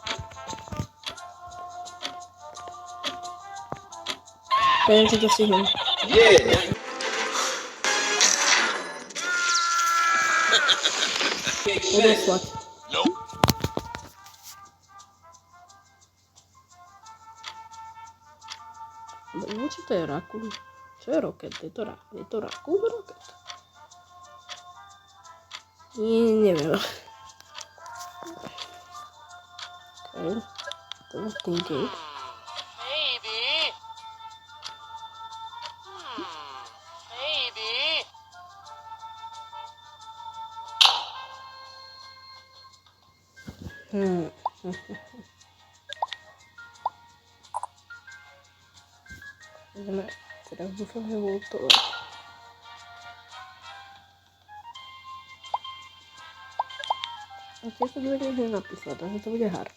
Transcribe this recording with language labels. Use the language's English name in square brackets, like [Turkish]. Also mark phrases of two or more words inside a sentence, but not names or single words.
[Slovak] Neviem, či to stihnem. [English] Yeah, that makes sense. [Slovak] Odoslať. [English] Nope. [Slovak] Neviem, či to je rakún. Čo je roket? Je to rakún roket? Neviem. [English] Okay. [Slovak] To je thinking. [English] Maybe. Maybe. [Slovak] Ideme, teraz dúfam, že bolo to. A tiež to bude niekde napísať, takže to bude hard.